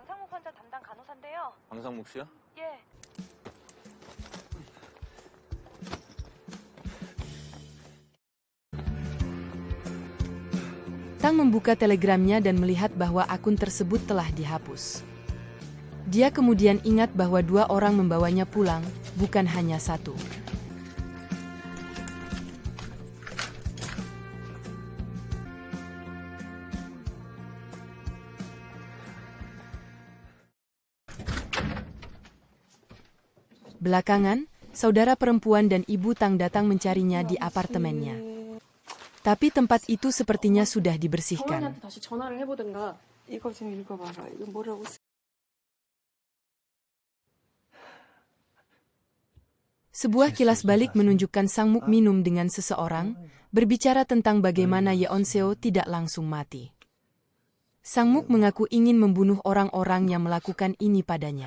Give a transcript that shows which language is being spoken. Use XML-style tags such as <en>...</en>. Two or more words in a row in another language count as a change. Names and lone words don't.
<ko>강상묵 씨야?</ko> <id>Tang membuka telegramnya dan melihat bahwa akun tersebut telah dihapus. Dia kemudian ingat bahwa 2 orang membawanya pulang, bukan hanya 1. Belakangan, saudara perempuan dan ibu Tang datang mencarinya di apartemennya. Tapi tempat itu sepertinya sudah dibersihkan.</id> <ko>다시 전화를 해보든가. 이거 좀 읽어봐라. 이거 뭐라고</ko> <id>Sebuah kilas balik menunjukkan Sang Muk minum dengan seseorang, berbicara tentang bagaimana Yeon Seo tidak langsung mati. Sang Muk mengaku ingin membunuh orang-orang yang melakukan ini padanya.</id>